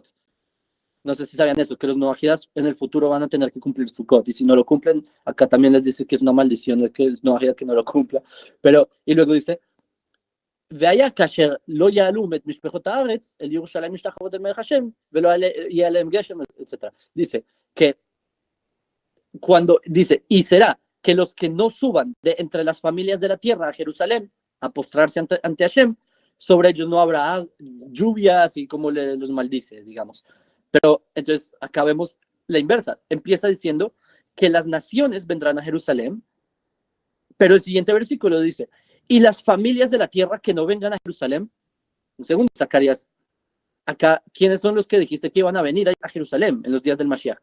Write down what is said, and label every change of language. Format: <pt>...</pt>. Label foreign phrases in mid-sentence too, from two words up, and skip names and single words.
<es>No sé si sabían eso, que los noajidas en el futuro van a tener que cumplir Sukkot, y si no lo cumplen, acá también les dice que es una maldición de que el noajida que no lo cumpla. Pero, y luego dice,</es> <he>והיה כאשר לא יעלו את משפחות הארץ אל ירושלים משתחוות אל מלך השם ולא יהיה עליהם גשם,</he> <es>etc. Dice que cuando dice, y será que los que no suban de entre las familias de la tierra a Jerusalén a postrarse ante Hashem, sobre ellos no habrá lluvia, así como los maldice, digamos. Pero entonces acá vemos la inversa. Empieza diciendo que las naciones vendrán a Jerusalén, pero el siguiente versículo dice, y las familias de la tierra que no vengan a Jerusalén, según Zacarías, acá, ¿quiénes son los que dijiste que iban a venir a Jerusalén en los días del Mashiach?</es>